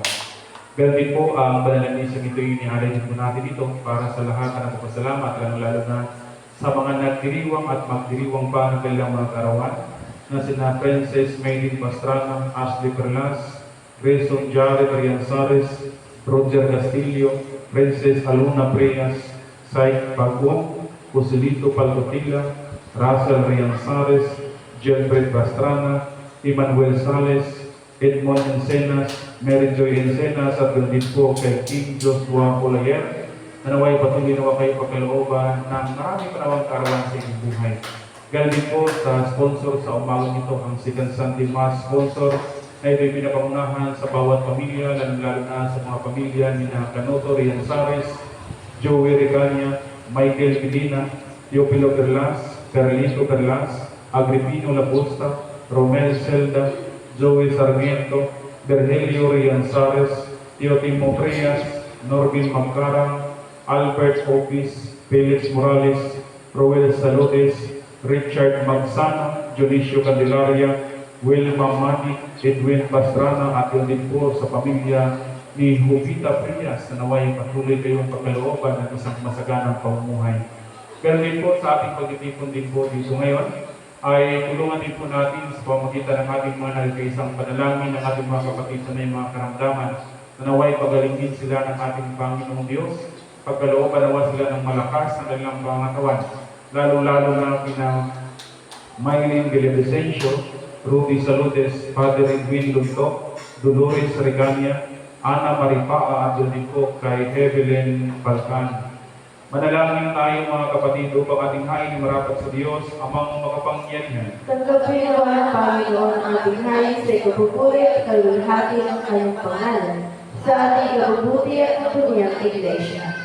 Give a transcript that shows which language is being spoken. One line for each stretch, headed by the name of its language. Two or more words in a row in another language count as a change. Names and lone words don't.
Filipino: Pero din po, ang banal na misa ito inialay din po natin ito para sa lahat na nagpapasalamat, lalo na sa mga nagdiriwang at magdiriwang pa ng kanilang mga karawan na sina Princess Maylin Pastrana, Ashley Perlas, Grayson Jare Arianzares, Roger Castillo, Princess Aluna Preas, Saik Pagwong, Joselito Palcotilla, Russell Arianzares, Gilbert Pastrana, Emmanuel Sales, Edmond Encenas, Mary Joy Encenas, at din po kay King Joshua Olayer, na naway patuloy nawa kayo pagkalooban ng maraming panawang karawan sa inyong buhay. Galing din po sa sponsor sa umagang ito, ang Second Sunday Mass sponsor, na ito'y pinapangunahan sa bawat pamilya, lalo na sa mga pamilya ni Canoto Rianzares, Joey Regania, Michael Medina, Teopilo Perlas, Carlito Perlas, Agripino Labusta, Romel Celda, Joey Sarmiento, Virgilio Rianzares, Teotimo Preas, Norvin Magcarang, Albert Opis, Felix Morales, Roel Salotes, Richard Magsana, Junicio Candelaria, Wilma Mani, Edwin Pastrana, at yun din po sa pamilya ni Jovita Prias na naway patuloy kayong pagkalooban ng isang masaganang pamumuhay. Pero din po sa ating pagtitipon din po dito ngayon, ay tulungan din po natin sa pamagitan ng ating mga nagkaisang panalangin ng ating mga kapatid sa may mga karamdaman na naway pagalingin sila ng ating Panginoong Diyos, pagkalooban nawa sila ng malakas ng kanilang pangatawan, lalo-lalo na kina Maylin Villavicencio, Rudy Salutes, Father Edwin Lunto, Dolores Regania, Ana Maripaa, at din po kay Evelyn Balcan. Manalangin tayo mga kapatid upang ating hain marapat sa Diyos, amang makapangyarihan. Tanggapin nawa ng Panginoon ang ating hain sa ikabubuli at kalulhati ng kanyang pangalan sa ating ikabubuti at kapuniyang Iglesia.